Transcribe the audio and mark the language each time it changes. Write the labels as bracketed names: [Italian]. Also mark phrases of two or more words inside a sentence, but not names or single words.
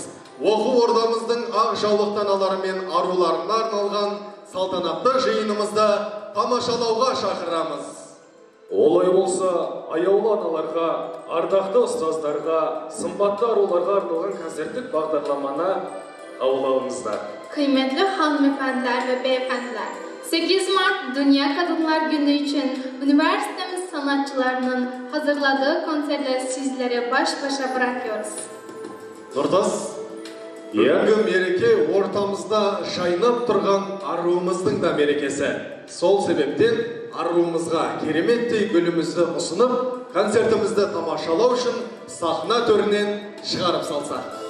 [Kazakh] Оқу ордамыздың ақ жаулықтан алары мен аруларына арналған салтанатты жиынымызды тамашалауға шақырамыз. Олай болса, аяулы аналарға, ардақты ұстаздарға, сымбатты аруларға арналған концерттік бағдарламаны қабылдаңыздар. [Turkish] Kıymetli hanımefendiler ve beyefendiler, 8 Mart Dünya Kadınlar Günü için üniversitemiz sanatçılarının hazırladığı konserleri sizlere baş başa bırakıyoruz. [Kazakh] Нұртас, бүгінгі мереке ортамызда жайнап тұрған аруымыздың да мерекесі. Сол себептен аруымызға кереметтей гүлімізді ұсынып, концертімізді тамашалау үшін сахна төрінен шығарып салсақ.